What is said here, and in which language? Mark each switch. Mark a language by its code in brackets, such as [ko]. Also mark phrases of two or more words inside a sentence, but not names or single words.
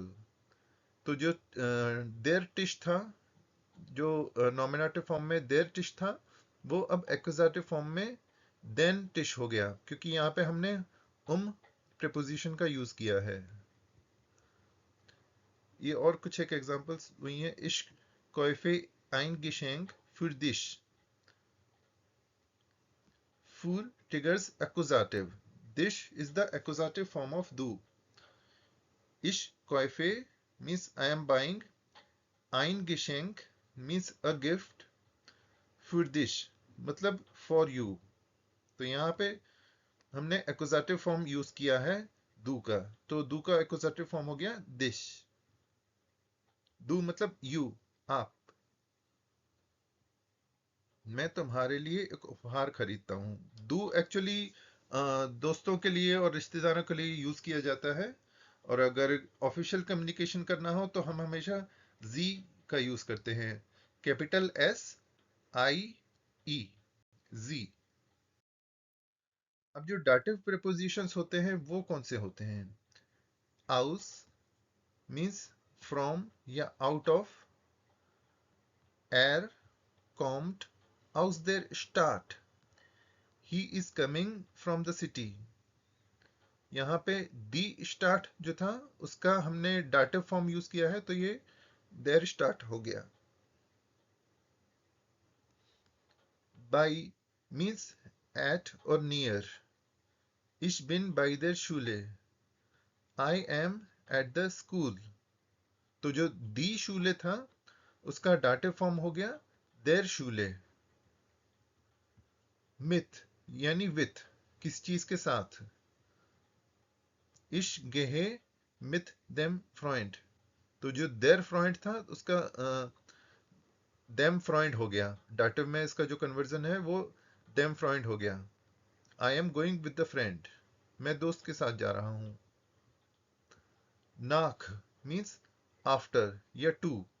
[hi] तो जो [de] der Tisch [hi] था, जो [en] nominative form [hi] में [de] der Tisch [hi] था, वो अब [en] accusative form [hi] में [de] den Tisch [hi] हो गया, क्योंकि यहाँ पे हमने प्रीपोजिशन का यूज किया है। ये और कुछ एक एग्जांपल्स हुई हैं। [de] Ich kaufe ein Geschenk für dich. [en] Für triggers accusative. Dich is the accusative form of du. [de] Ich kaufe [en] means I am buying. [de] Ein Geschenk [en] means a gift. [de] Für dich [hi] मतलब [en] for you. [hi] तो यहाँ पे हमने [en] accusative form [hi] यूज किया है du का, तो du का [en] accusative form [hi] हो गया dich. du मतलब you, आप। मैं तुम्हारे लिए एक उपहार खरीदता हूँ। डू एक्चुअली दोस्तों के लिए और रिश्तेदारों के लिए यूज किया जाता है, और अगर [en] official communication [hi] करना हो तो हम हमेशा जी का यूज करते हैं, [en] capital S I E, [hi] जी। अब जो [en] dative prepositions [hi] होते हैं वो कौन से होते हैं? [en] aus means from या out of. [de] Er kommt aus der Stadt. [en] He is coming from the city. [hi] यहाँ पे [de] die Stadt [hi] जो था उसका हमने [en] dative form [hi] यूज किया है, तो ये [de] der Stadt [hi] हो गया। [en] bei means at और नियर। [de] Ich bin bei der Schule. [en] I am at the school. [hi] तो जो [de] die Schule [hi] था उसका [en] dative form [hi] हो गया [de] der Schule. [hi] मिथ यानी विथ, किस चीज के साथ। Ich gehe mit dem Freund। तो जो [de] der Freund [hi] था उसका [de] dem Freund [hi] हो गया, डाटिव में इसका जो कन्वर्जन है वो [de] dem Freund [hi] हो गया। [en] I am going with the friend, [hi] मैं दोस्त के साथ जा रहा हूं। [en] nach means after या टू।